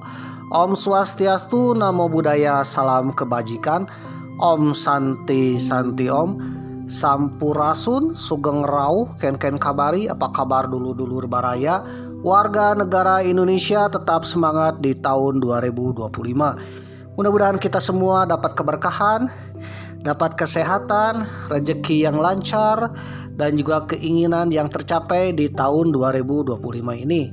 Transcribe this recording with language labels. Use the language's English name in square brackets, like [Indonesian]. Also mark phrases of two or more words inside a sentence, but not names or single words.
[Sanskrit] Om Swastiastu, [Pali] Namo Buddhaya, [Indonesian] salam kebajikan. [Sanskrit] Om Santi Santi Om. [Sundanese] Sampurasun, [Javanese] Sugeng Rauh, [Sundanese] Ken kabari. [Indonesian] Apa kabar [Sundanese] dulur-dulur baraya? [Indonesian] Warga negara Indonesia tetap semangat di tahun 2025. Mudah-mudahan kita semua dapat keberkahan, dapat kesehatan, rezeki yang lancar, dan juga keinginan yang tercapai di tahun 2025 ini.